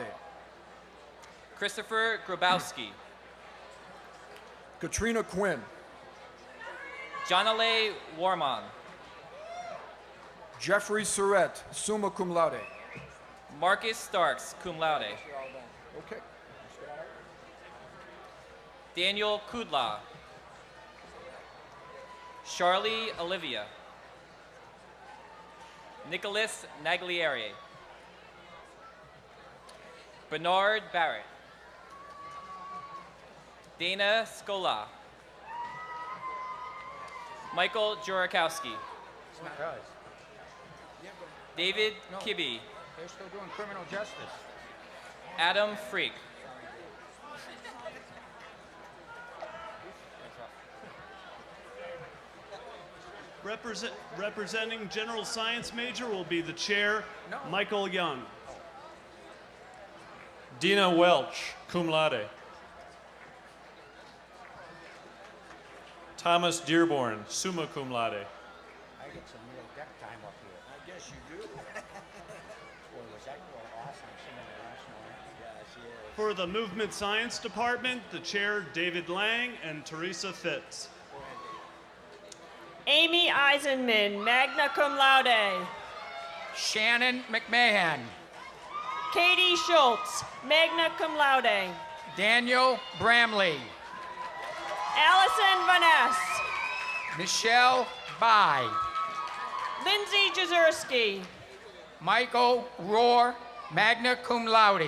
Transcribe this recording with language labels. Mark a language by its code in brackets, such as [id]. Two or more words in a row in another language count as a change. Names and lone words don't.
[en] Christopher Grabowski. Katrina Quinn. Janale Warman. Jeffrey Surratt, [la] summa cum laude. [en] Marcus Starks, [la] cum laude. [en] Okay. Daniel Kudla. Charlie Olivia. Nicholas Naglieri. Bernard Barrett. Dana Scola. Michael Jurakowski. David Kibbe. They're still doing criminal justice. Adam Freak. Representing general science major will be the chair, Michael Young. Dina Welch, [la] cum laude. [en] Thomas Dearborn, [la] summa cum laude. [en] I get some real deck time up here. Yes, you do. Boy, was that girl awesome singing the national anthem. Yeah, she is. For the Movement Science Department, the chair, David Lang and Teresa Fitz. Amy Eisenman, [la] magna cum laude. [en] Shannon McMahon. Katie Schultz, [la] magna cum laude. [en] Daniel Bramley. Allison Vaness. Michelle Bai. Lindsay Jazurski. Michael Rohr, [la] magna cum laude.